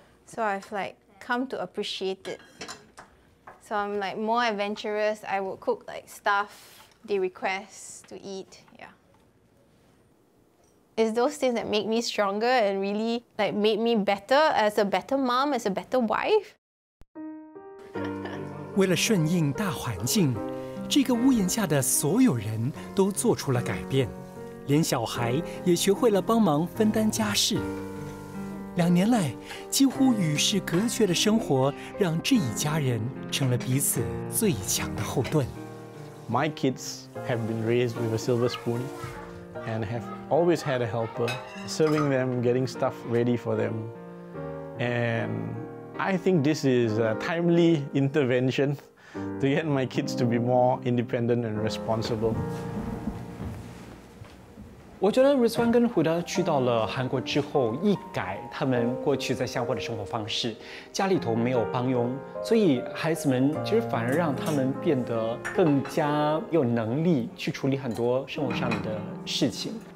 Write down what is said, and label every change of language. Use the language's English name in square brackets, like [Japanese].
[English] So I've like come to appreciate it. So I'm like more adventurous. I would cook like stuff they request to eat. Yeah. It's those things that make me stronger and really like made me better as a better mom, as a better wife. [Chinese] 为了顺应大环境，这个屋檐下的所有人都做出了改变，连小孩也学会了帮忙分担家事。 2年来，几乎与世隔绝的生活，让这一家人成了彼此最强的后盾。 [English] My kids have been raised with a silver spoon and have always had a helper, serving them, getting stuff ready for them. And I think this is a timely intervention to get my kids to be more independent and responsible. [Chinese] 我觉得 Rizwan 跟 Huda 去到了韩国之后，一改他们过去在新加坡的生活方式，家里头没有帮佣，所以孩子们其实反而让他们变得更加有能力去处理很多生活上的事情。